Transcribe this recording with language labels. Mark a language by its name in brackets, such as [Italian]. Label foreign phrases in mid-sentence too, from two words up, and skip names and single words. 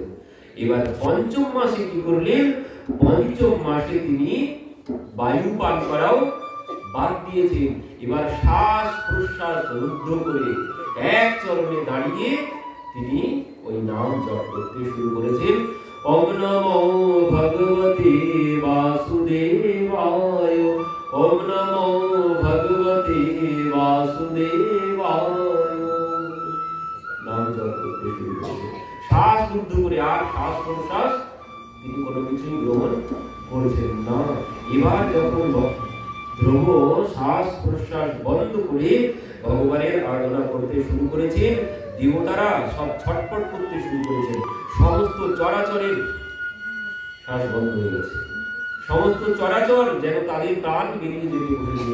[Bangla] এবার পঞ্চম মাসে কি করলেন, পঞ্চম মাসে তিনি বায়ু পান করাও বাদ দিয়েছেন। এবার শ্বাস প্রশ্বাস রুদ্ধ করে এক চরণে দাঁড়িয়ে তিনি ওই নাম জপ করতে শুরু করেছেন। [Sanskrit] ওম নমো ভগবতে বাসুদেবায়, ওম নমো ভগবতে বাসুদেবায়, [Bangla] নাম জপ করতে শুরু করেছেন। শ্বাস রুদ্ধ করে, আর শ্বাস প্রশ্বাস তিনি কোনো কিছুই গ্রহণ করছেন না। এবার যখন ধ্রুব শ্বাস প্রশ্বাস বন্ধ করে ভগবানের আরাধনা করতে শুরু করেছেন, দেবতারা সব ছটফট করতে শুরু করেছেন, সমস্ত চরাচরের শ্বাস বন্ধ হয়ে গেছে, সমস্ত চরাচর যেন তাদের প্রাণ বেরিয়ে যেতে বসেছে।